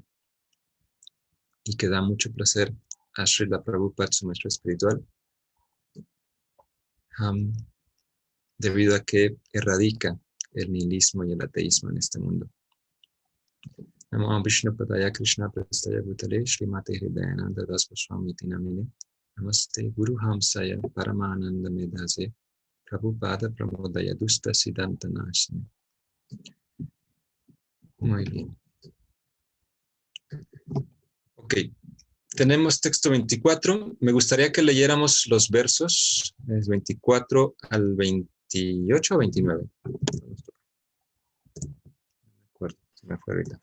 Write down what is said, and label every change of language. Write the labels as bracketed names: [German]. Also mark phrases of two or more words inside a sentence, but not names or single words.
[Spanish] Y que da mucho placer a Srila Prabhupada, su maestro espiritual, debido a que erradica el nihilismo y el ateísmo en este mundo. [Sanskrit] नमो विष्णु पादाय कृष्ण प्रेष्ठाय भूतले श्रीमते हृदयानन्द दास गोस्वामी नामिने नमस्ते गुरु हंसाय परमानन्द मेधसे प्रभुपाद प्रमोदाय दुष्ट सिद्धान्त नाशिने. [Spanish] Muy bien. Ok. Tenemos texto 24. Me gustaría que leyéramos los versos 24 al 28 o 29. Me fue ahorita.